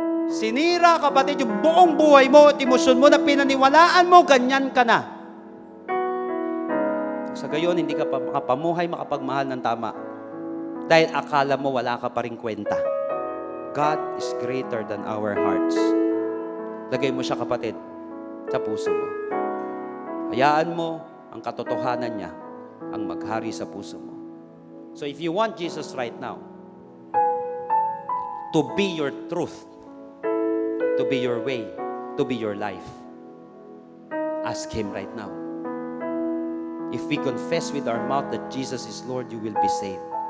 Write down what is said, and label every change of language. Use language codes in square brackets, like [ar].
[tl] Sinira, kapatid, yung buong buhay mo at emosyon mo na pinaniwalaan mo, ganyan ka na. Sa gayon, hindi ka pa makapamuhay, makapagmahal ng tama. Dahil akala mo wala ka pa rin kwenta. [en] God is greater than our hearts. [tl] Lagay mo siya, kapatid, sa puso mo. Hayaan mo ang katotohanan niya ang maghari sa puso mo. [en] So if you want Jesus right now to be your truth, to be your way, to be your life, ask Him right now. If we confess with our mouth that Jesus is Lord, you will be saved.